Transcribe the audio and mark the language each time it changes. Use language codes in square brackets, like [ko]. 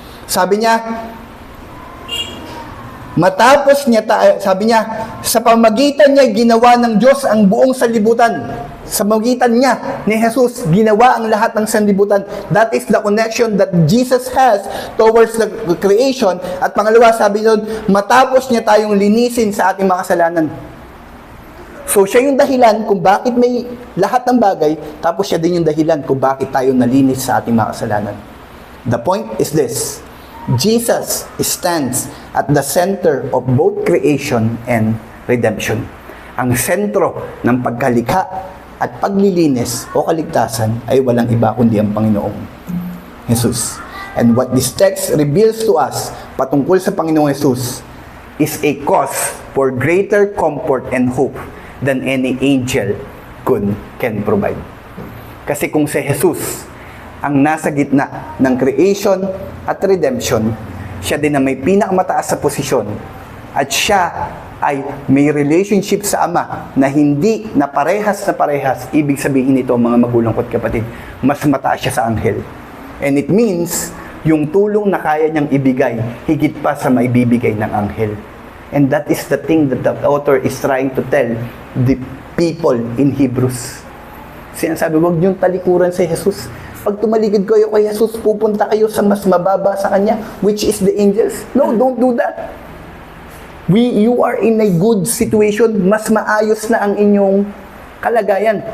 [tl] Sabi niya, matapos niya, sabi niya, sa pamagitan niya ginawa ng Diyos ang buong sanlibutan. Sa pamagitan niya ni Jesus, ginawa ang lahat ng sanlibutan. [en] That is the connection that Jesus has towards the creation. [tl] At pangalawa, sabi niya, matapos niya tayong linisin sa ating mga kasalanan. So, siya yung dahilan kung bakit may lahat ng bagay, tapos siya din yung dahilan kung bakit tayo nalinis sa ating mga kasalanan. [en] The point is this, Jesus stands at the center of both creation and redemption. [tl] Ang sentro ng pagkalikha at paglilinis o kaligtasan ay walang iba kundi ang Panginoong Jesus. [en] And what this text reveals to us [tl] patungkol sa Panginoong Jesus [en] is a cause for greater comfort and hope than any angel can provide. [tl] Kasi kung si Jesus ang nasa gitna ng creation at redemption, siya din na may pinakamataas sa posisyon at siya ay may relationship sa Ama na hindi na parehas, ibig sabihin nito mga magulang ko at kapatid, mas mataas siya sa anghel. [en] And it means, [tl] yung tulong na kaya niyang ibigay, higit pa sa maibibigay ng anghel. [en] And that is the thing that the author is trying to tell the people in Hebrews. [tl] Sinasabi, huwag niyong talikuran si Jesus. Pag tumalikod kayo kay Jesus, pupunta kayo sa mas mababa sa Kanya, [en] which is the angels. No, don't do that. You are in a good situation. [tl] Mas maayos na ang inyong kalagayan.